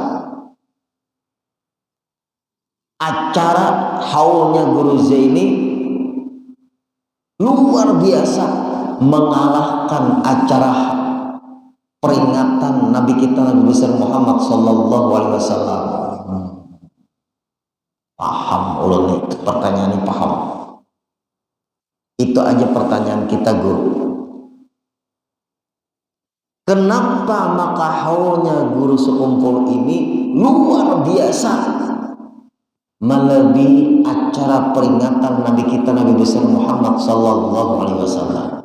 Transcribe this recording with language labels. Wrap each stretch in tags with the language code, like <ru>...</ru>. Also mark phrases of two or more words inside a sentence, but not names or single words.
<id>Acara haulnya Guru Zaini luar biasa, mengalahkan acara peringatan Nabi kita Nabi besar Muhammad</id> <ar>صلى الله عليه وسلم.</ar> <bjn>Paham ulun nih pertanyaan ini, paham?</bjn> <id>Itu aja pertanyaan kita guru. Kenapa maka haulnya guru sekumpul ini luar biasa, melebihi acara peringatan Nabi kita Nabi besar Muhammad</id> <ar>صلى الله عليه وسلم?</ar>